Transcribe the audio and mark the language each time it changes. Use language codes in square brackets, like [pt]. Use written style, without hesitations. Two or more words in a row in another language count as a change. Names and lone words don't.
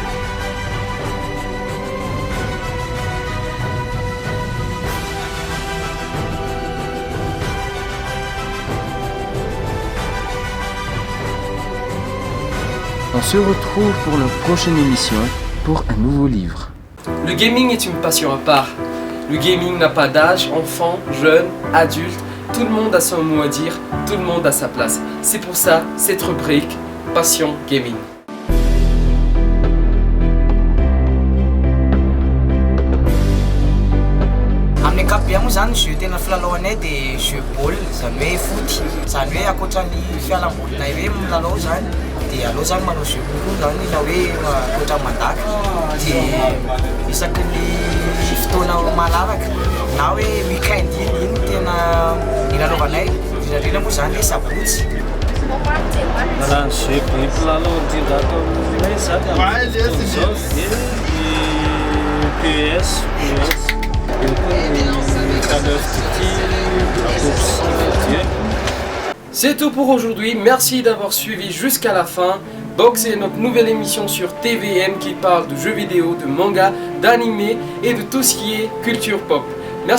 [fr] On se retrouve pour notre prochaine émission pour un nouveau livre. Le gaming est une passion à part. Le gaming n'a pas d'âge, enfant, jeune, adulte, tout le monde a son mot à dire, tout le monde a sa place. C'est pour ça, cette rubrique, Passion Gaming. [mg] Amin'ny ankapobeny moa zany jeu tena filalaoanay dia jeu ball, zany hoe foot, zany hoe akoatran'ny fialambolina hoe milalao zany dia aleo zany manao jeu ball zany na hoe akoatran'ny mandaka dia isaky ny fotoana malalaka na hoe weekend iny tena ilalaovanay indrindra moa zany hoe sabotsy. Raha ny jeu be mpilalao indrindra ato aminay zany amin'ny fotoana izao dia PS. [fr] C'est tout pour aujourd'hui, merci d'avoir suivi jusqu'à la fin. Box est notre nouvelle émission sur TVM qui parle de jeux vidéo, de manga, d'animé et de tout ce qui est culture pop.